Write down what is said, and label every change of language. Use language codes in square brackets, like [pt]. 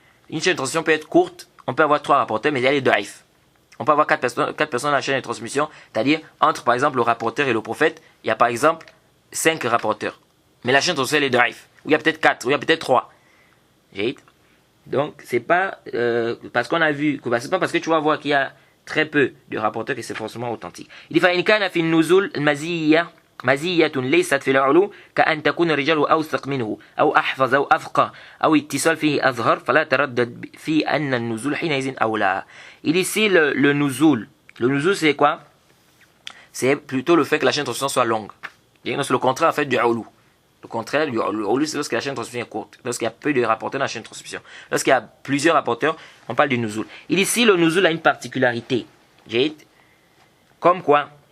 [fr] Une chaîne de transmission peut être courte, on peut avoir 3 rapporteurs, mais il y a les daïf. On peut avoir 4 personnes dans la chaîne de transmission, c'est-à-dire entre par exemple le rapporteur et le prophète, il y a par exemple 5 rapporteurs. Mais la chaîne de transmission est daïf. Ou il y a peut-être 4, ou il y a peut-être 3. Donc c'est pas parce qu'on a vu, c'est pas parce que tu vas voir qu'il y a très peu de rapporteurs que c'est forcément authentique. Il dit [ar] فإن كان في النزول مزية ليست في العلو كأن تكون الرجال أوثق منه أو أحفظ أو أفقه أو اتصال فيه أظهر فلا تردد في أن النزول حينئذ أولى. [fr] Il dit ici le nuzul. Le nuzul c'est quoi? C'est plutôt le fait que la chaîne de transmission soit longue. C'est le contraire en fait du ulu. Le contraire du ulu c'est lorsque la chaîne de transmission est courte. Lorsqu'il y a peu de rapporteurs dans la chaîne de transmission. Lorsqu'il y a plusieurs rapporteurs, on parle du nuzul. Il dit ici le nuzul a une particularité. Comme quoi?